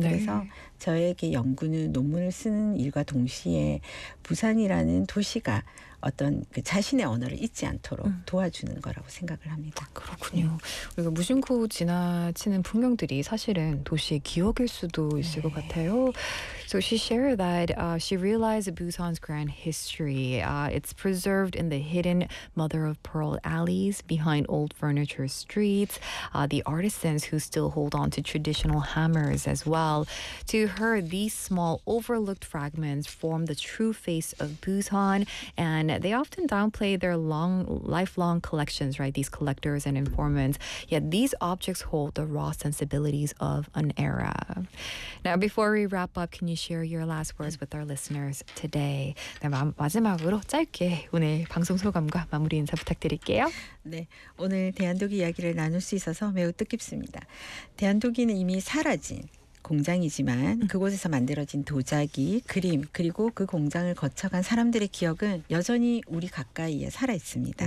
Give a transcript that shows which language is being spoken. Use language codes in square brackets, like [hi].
[ko] 그래서 저에게 연구는 논문을 쓰는 일과 동시에 부산이라는 도시가 어떤 그 자신의 언어를 잊지 않도록 도와주는 거라고 생각을 합니다. 그렇군요. 네. 우리가 무심코 지나치는 풍경들이 사실은 도시의 기억일 수도 있을 네. 것 같아요. [en] So she shared that she realized Busan's grand history. It's preserved in the hidden mother of pearl alleys behind old furniture streets. The artisans who still hold on to traditional hammers as well. To her, these small overlooked fragments form the true face of Busan and they often downplay their lifelong collections, right? These collectors and informants. Yet these objects hold the raw sensibilities of an era. Now, before we wrap up, can you share your last words with our listeners today? [ko] 네, 마지막으로 짧게 오늘 방송 소감과 마무리 인사 부탁드릴게요. 네, 오늘 대한독이 이야기를 나눌 수 있어서 매우 뜻깊습니다. 대한독이는 이미 사라진 공장이지만 그곳에서 만들어진 도자기, 그림, 그리고 그 공장을 거쳐간 사람들의 기억은 여전히 우리 가까이에 살아있습니다.